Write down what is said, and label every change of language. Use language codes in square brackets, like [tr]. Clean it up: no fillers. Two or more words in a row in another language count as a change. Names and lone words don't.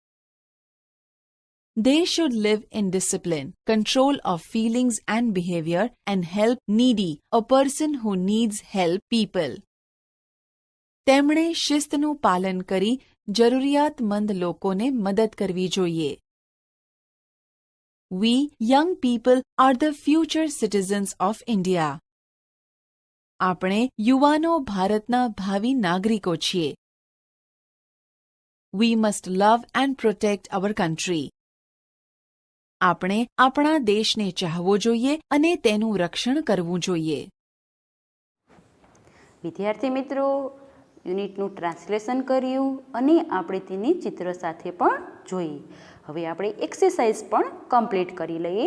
[en] They should live in discipline, control of feelings and behavior, and help needy, a person who needs help people. [gu] તેમણે શિસ્તનું પાલન કરી જરૂરિયાતમંદ લોકોને મદદ કરવી જોઈએ. [en] We, young people, are the future citizens of India. [gu] આપણે યુવાનો ભારતના ભાવિ નાગરિકો છીએ. [en] We must love and protect our country. [gu] આપણે આપણા દેશને ચાહવો જોઈએ અને તેનું રક્ષણ કરવું જોઈએ. વિદ્યાર્થી મિત્રો, યુનિટનું ટ્રાન્સલેશન કર્યું અને આપણે તેની ચિત્ર સાથે પણ જોઈ. હવે આપણે એક્સરસાઇઝ પણ કમ્પ્લીટ કરી લઈએ.